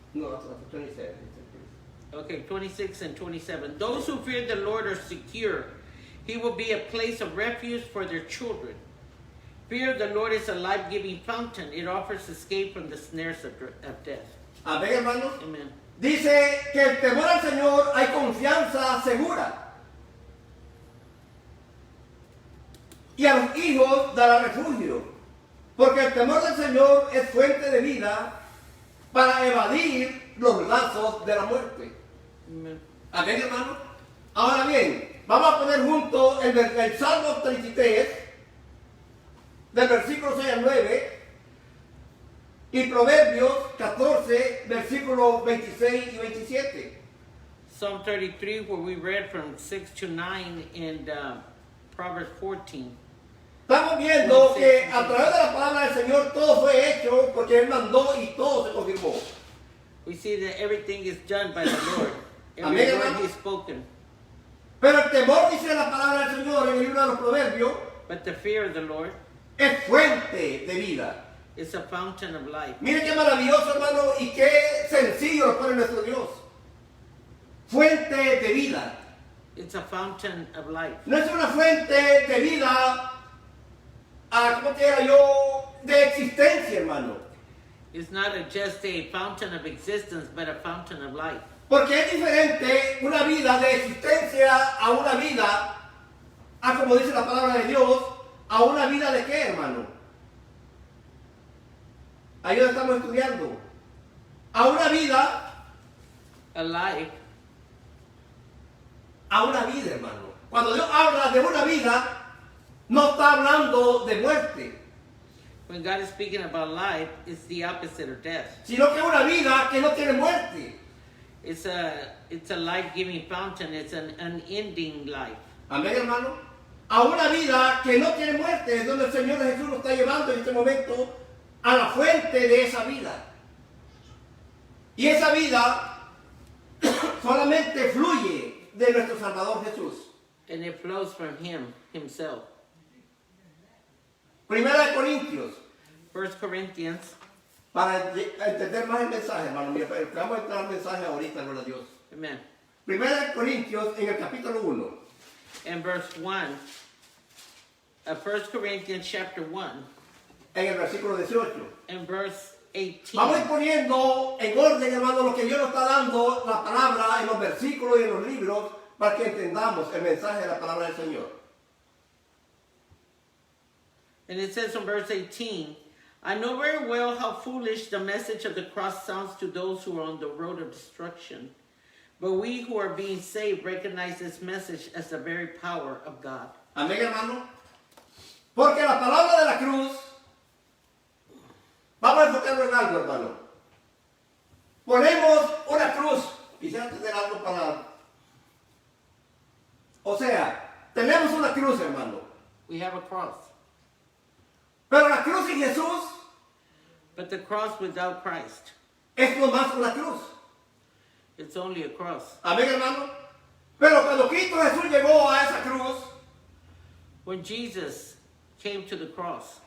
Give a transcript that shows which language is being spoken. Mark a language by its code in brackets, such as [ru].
[en] No, that's 27. sister. Okay, 26 and 27. Those who fear the Lord are secure. He will be a place of refuge for their children. Fear of the Lord is a life-giving fountain. It offers escape from the snares of death. [es] Amén, hermano. [en] Amen. [es] Dice que el temor al Señor hay confianza segura. Y a los hijos dará refugio. Porque el temor del Señor es fuente de vida para evadir los lazos de la muerte. [en] Amen. [es] Amén, hermano. Ahora bien, vamos a poner juntos el Salmo 33, del versículo 6 al 9, y Proverbios 14, versículos 26 y 27. [en] Psalm 33, where we read from 6 to 9, and Proverbs 14. [es] Estamos viendo que a través de la palabra del Señor todo fue hecho porque Él mandó y todo se confirmó. [en] We see that everything is done by the Lord. Every [es] Amén, [en] word [es] hermano. [en] He's spoken. [es] Pero el temor, dice la palabra del Señor en el libro de los Proverbios, [en] But the fear of the Lord [es] es fuente de vida. [en] is a fountain of life. [es] Mire qué maravilloso, hermano, y qué sencillo lo pone nuestro Dios. Fuente de vida. [en] It's a fountain of life. [es] No es una fuente de vida ¿cómo te diría yo? De existencia, hermano. [en] It's not just a fountain of existence, but a fountain of life. [es] Porque es diferente una vida de existencia a una vida, como dice la palabra de Dios, a una vida de qué, hermano. Ahí donde estamos estudiando. A una vida. [en] A life. [es] A una vida, hermano. Cuando Dios habla de una vida, no está hablando de muerte, [en] When God is speaking about life, it's the opposite of death. [es] sino que es una vida que no tiene muerte. [en] It's a life-giving fountain. It's an unending life. [es] Amén, hermano. A una vida que no tiene muerte, es donde el Señor Jesús nos está llevando en este momento a la fuente de esa vida. Y esa vida solamente fluye de nuestro Salvador Jesús. [en] And it flows from Him, Himself. [es] Primera de Corintios, [en] 1 Corinthians, [es] para entender más el mensaje, hermano. Mira, vamos a entrar al mensaje ahorita, gloria a Dios. [en] amen. [es] Primera de Corintios, en el capítulo 1. [en] And verse 1, 1 Corinthians chapter 1, [es] En el versículo 18. [en] and verse 18. [es] Vamos a ir poniendo en orden, hermano, lo que Dios nos está dando, la palabra en los versículos y en los libros, para que entendamos el mensaje de la palabra del Señor. [en] And it says in verse 18, I know very well how foolish the message of the cross sounds to those who are on the road of destruction. But we who are being saved recognize this message as the very power of God. [es] Amén, hermano. Porque la palabra de la cruz, vamos a enfocarlo en algo, hermano. Ponemos una cruz. Quisiera tener algo para... O sea, tenemos una cruz, hermano. [en] We have a cross. [es] Pero la cruz sin Jesús [en] But the cross without Christ, [es] es nomás una cruz. [en] it's only a cross. [es] Amén, hermano. Pero cuando Cristo Jesús llegó a esa cruz, [en] When Jesus came to the cross,